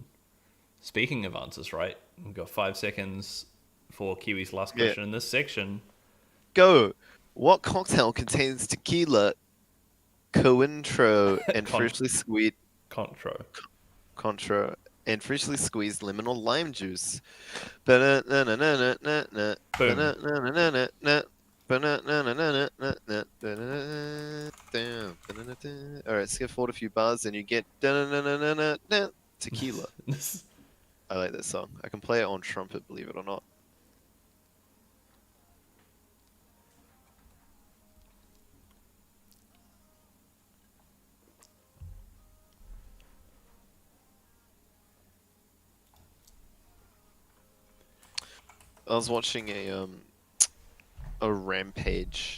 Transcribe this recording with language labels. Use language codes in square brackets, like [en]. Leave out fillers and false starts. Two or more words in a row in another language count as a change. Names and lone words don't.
[en] Speaking of answers right, we've got 5 seconds for Kiwi's last Yeah. question in this section. Go. What cocktail contains tequila, cointreau, and freshly squeezed Contro. and freshly squeezed lemon or lime juice? Ba-na-na-na-na-na-na. Boom. Ba-na-na-na-na-na. Alright, skip forward a few bars and you get tequila. I like that song. I can play it on trumpet, believe it or not. I was watching a Rampage.